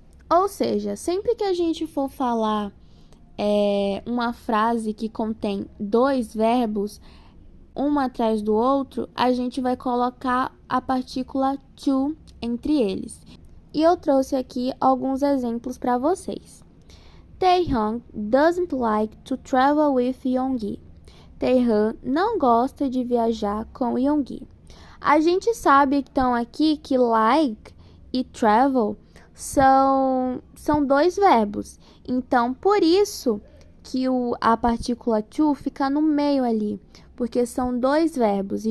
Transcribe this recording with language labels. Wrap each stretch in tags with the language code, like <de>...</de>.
<pt>Ou seja, sempre que a gente for falar uma frase que contém dois verbos, um atrás do outro, a gente vai colocar a partícula to entre eles. E eu trouxe aqui alguns exemplos para vocês.</pt> <en>Taehyung doesn't like to travel with Yoongi.</en> <pt>Taehyung não gosta de viajar com Yoongi. A gente sabe então aqui que like e travel são dois verbos. Então, por isso que a partícula to fica no meio ali, porque são dois verbos.</pt>